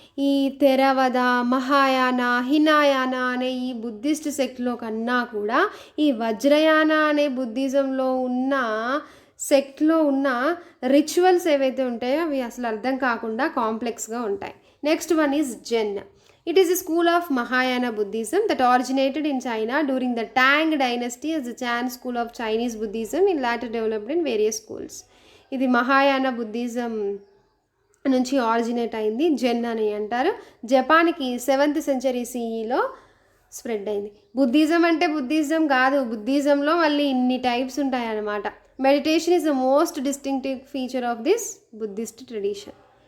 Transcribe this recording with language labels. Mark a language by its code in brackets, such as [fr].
[te] ఈ థెరవద, మహాయాన, హినాయాన అనే ఈ బుద్ధిస్ట్ సెక్ట్లో కన్నా కూడా ఈ వజ్రయాన అనే బుద్ధిజంలో ఉన్న సెక్ట్లో ఉన్న రిచువల్స్ ఏవైతే ఉంటాయో అవి అసలు అర్థం కాకుండా కాంప్లెక్స్గా ఉంటాయి. [en] Next one is Zen. It is a school of Mahayana Buddhism that originated in China during the Tang dynasty as the Chan school of Chinese Buddhism in later developed in various schools. [te] ఇది Mahayana Buddhism నుంచి originate అయింది, జెన్ అని అంటారు. జపాన్కి 7th century CEలో spread అయింది. Buddhism అంటే Buddhism కాదు, బుద్ధిజంలో మళ్ళీ ఇన్ని టైప్స్ ఉంటాయన్నమాట. [en] Meditation is the most distinctive feature of this Buddhist tradition.